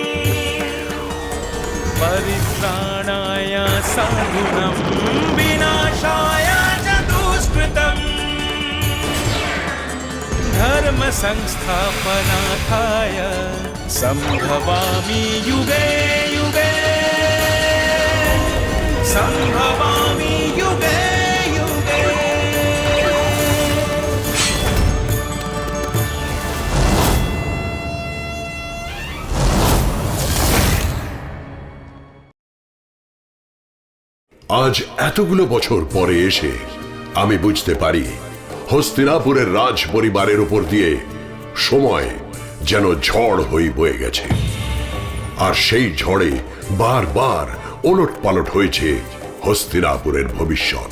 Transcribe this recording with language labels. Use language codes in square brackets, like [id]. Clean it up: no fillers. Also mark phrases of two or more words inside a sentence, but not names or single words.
[sa] परित्राणाय साधूनां विनाशाय च दुष्कृतम् धर्म संस्थापनार्थाय संभवामि युगे युगे संभवामि युगे युगे। [bn] আজ এতগুলো বছর পরে এসে আমি বুঝতে পারি হস্তিনাপুরের রাজ পরিবারের উপর দিয়ে সময় যেন ঝড় হয়ে বয়ে গেছে, আর সেই ঝড়ে বারবার ওলটপালট হয়েছে হস্তিনাপুরের ভবিষ্যৎ।